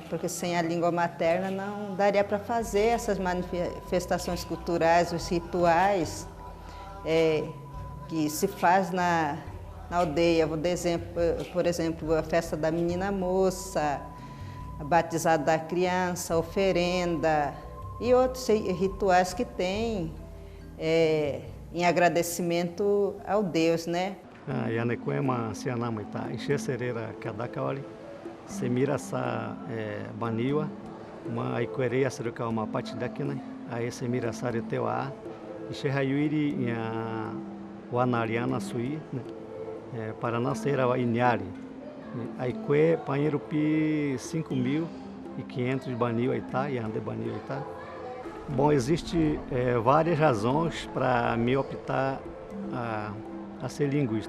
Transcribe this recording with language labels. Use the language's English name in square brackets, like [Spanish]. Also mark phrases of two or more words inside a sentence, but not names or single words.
[Portuguese] Porque sem a língua materna não daria para fazer essas manifestações culturais, os rituais que se faz na aldeia. Vou dar por exemplo, a festa da menina moça, a batizada da criança, a oferenda e outros rituais que tem em agradecimento ao Deus, né? [Baniwa] Yanequema Cianamita, Enxercereira Kadakaoli, Semirasa Baniwa, uma Iquereia Seruka uma Patidakina, a Semirasari Tewa, Enxerrayuiri Wanariana Sui, para nascer a Inyari, Aique Panherupi 5.500 Baniwa Itá, Yande Baniwa Itá. [Portuguese] Bom, existe várias razões para me optar a ser linguista.